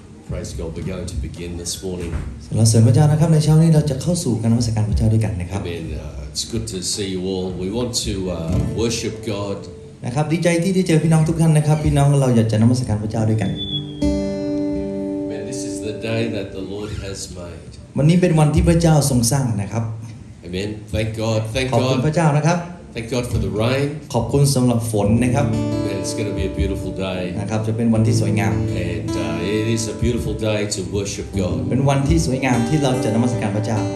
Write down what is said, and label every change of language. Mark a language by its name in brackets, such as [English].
[English] Praise God, we're going to begin this morning. [Thai] สรรเสริญพระเจ้านะครับในเช้านี้เราจะเข้าสู่การนมัสการพระเจ้าด้วยกันนะครับ [English] Amen. It's good to see you all. We want to worship God. [Thai] นะครับดีใจที่ได้เจอพี่น้องทุกท่านนะครับพี่น้องเราอยากจะนมัสการพระเจ้าด้วยกัน [English] Amen. This is the day that the Lord has made. [Thai] วันนี้เป็นวันที่พระเจ้าทรงสร้างนะครับ [English] Amen. Thank God. Thank [Thai] ขอบคุณพ [English] God. [Thai] ระเจ้านะครับ [English] Thank God for the rain. [Thai] ขอบคุณสำหรับฝนนะครับ [English] Amen. It's going to be a beautiful day. [Thai] นะครับจะเป็นวันที่สวยงาม [English] And it is a beautiful day to worship God. [Thai] เป็นวันที่สวยงามที่เราจะนมัสการพระเจ้า